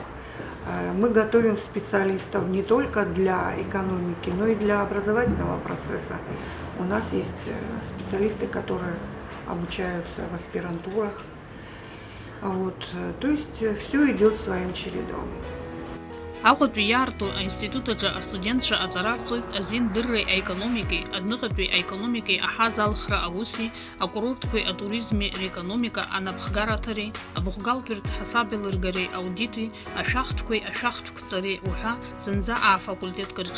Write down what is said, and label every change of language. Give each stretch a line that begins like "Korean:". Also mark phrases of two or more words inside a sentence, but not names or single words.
Russian: Мы готовим специалистов не только для экономики, но и для образовательного процесса. У нас есть специалисты, которые обучаются в аспирантурах. Вот. То есть все идет своим чередом.
Abkhazian: Аҟәатәи иаарту аинститутаҿы астудентцәа аҵара ҟарҵоит азин дырреи аекономикеи, адныҟатәи аекономикеи аҳазалхра ауси, акурортқәеи атуризми реекономика анапхгараҭареи, абухгалтәратә ҳасабеилыргареи аудити, ашәахтәқәеи ашәахтәқәҵареи уҳәа зынӡа афакультетқәа рҿы.